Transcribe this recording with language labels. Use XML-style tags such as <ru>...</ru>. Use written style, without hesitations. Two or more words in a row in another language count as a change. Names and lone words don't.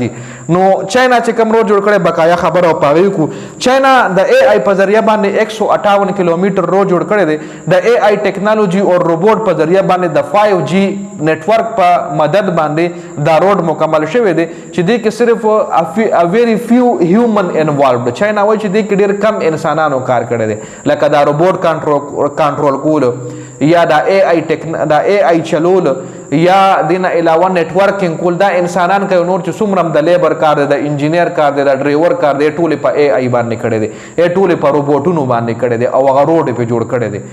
<ps>جي نو چاینا چې کوم روډ جوړ کړی بقایا خبره او په هغې کو چاینا د AI په ذریعه باندې 158 کیلومتر روډ جوړ کړی دی. د AI ټیکنالوژي او روبوټ په ذریعه باندې د 5G نیټورک په مدد باندې دا روډ مکمل شوی دی چې دې کې صرف</ps> <en>very few human involved.</en> <ps>چاینا وایي چې دې کې ډېر کم انسانانو کار کړی دی، لکه دا روبوټ کنټرول کول یا دا AI چلول یا دینه علاوه نیټورکینګ کول، دا انسانان کوي. نور چې څومره هم د لیبر کار دی، د انجینیر کار دی، د ډرایور کار دی، ټولې په AI باندې کړی دی، ټولې په روبوټونو باندې کړی دی او هغه روډ یې پې جوړ کړی دی.</ps>